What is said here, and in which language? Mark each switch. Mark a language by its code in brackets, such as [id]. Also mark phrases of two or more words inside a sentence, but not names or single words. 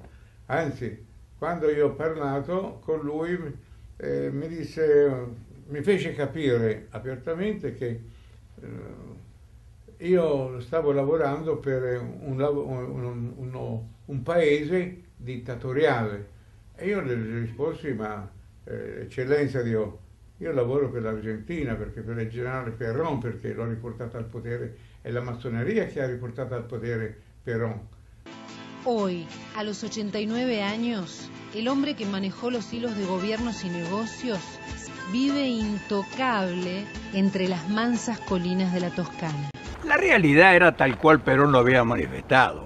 [it] Anzi, quando io ho parlato con lui mi fece capire apertamente che io stavo lavorando per un paese dittatoriale e io le risposi, ma eccellenza io lavoro per l'Argentina, perché per il generale Perón, perché l'ho riportato al potere, è la massonería che ha riportato al potere Perón. [es] Hoy, a los 89 años, el hombre que manejó los hilos de gobiernos y negocios vive intocable entre las mansas colinas de la Toscana. La realidad era tal cual Perón lo había manifestado.